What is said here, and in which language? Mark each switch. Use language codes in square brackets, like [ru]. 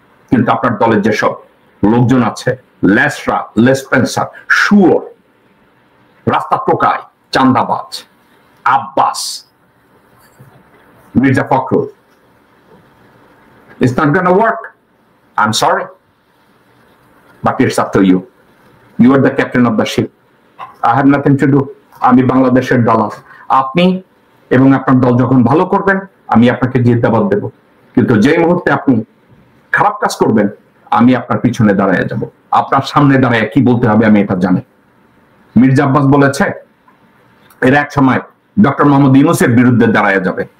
[bn] কিন্তু আপনার দলের যেসব লোকজন আছে, লেসরা, লেসপেন্সার, শুয়োর, রাস্তা টোকাই, চান্দাবাজ, Abbas, Mirza Fakhrul, [en] it's not gonna work. I'm sorry, but it's up to you. You are the captain of the ship. I have nothing to do. [bn] আমি বাংলাদেশের দালাল। আপনি এবং আপনার দল যখন ভালো করবেন আমি আপনাকে জিন্দাবাদ দেব, কিন্তু যেই মুহূর্তে আপনি খারাপ কাজ করবেন আমি আপনার পিছনে দাঁড়ায় যাব। আপনার সামনে দাঁড়ায় কি বলতে হবে আমি এটা জানি। মির্জা আব্বাস বলেছে এর এক সময় ডক্টর মোহাম্মদ ইউনূসের বিরুদ্ধে দাঁড়ায় যাবে।